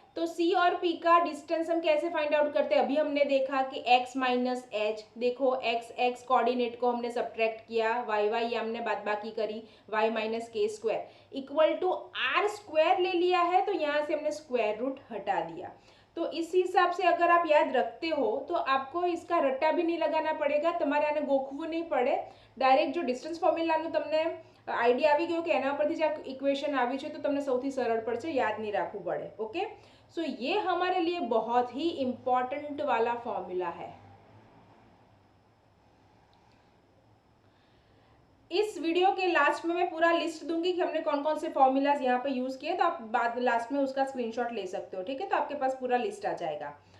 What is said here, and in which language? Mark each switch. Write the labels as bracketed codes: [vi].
[hi] तो C और P का डिस्टेंस हम कैसे फाइंड आउट करते हैं? अभी हमने देखा कि x माइनस एच, देखो x कोऑर्डिनेट को हमने सब्ट्रैक्ट किया, y हमने बादबाकी करी, y माइनस के square equal to are square ले लिया है, तो यहाँ से हमने स्क्वायर रूट हटा दिया। तो इस हिसाब से अगर आप याद रखते हो तो आपको इसका रट्टा भी नहीं लगाना पड़ेगा, [gu] તમારે આને ગોખવું નહીં પડે, ડાયરેક્ટ જો ડિસ્ટન્સ ફોર્મ્યુલાનું તમને આઈડિયા આવી ગયો કે એના પરથી જ આ ઇક્વેશન આવી છે તો તમને સૌથી સરળ પડશે, યાદ નહીં રાખવું પડે। [hi] ઓકે, सो ये हमारे लिए बहुत ही इंपॉर्टेंट वाला फॉर्मूला है। इस वीडियो के लास्ट में मैं पूरा लिस्ट दूंगी कि हमने कौन कौन से फॉर्मूलाज यहाँ पे यूज किए, तो आप बाद लास्ट में उसका स्क्रीनशॉट ले सकते हो, ठीक है। तो आपके पास पूरा लिस्ट आ जाएगा।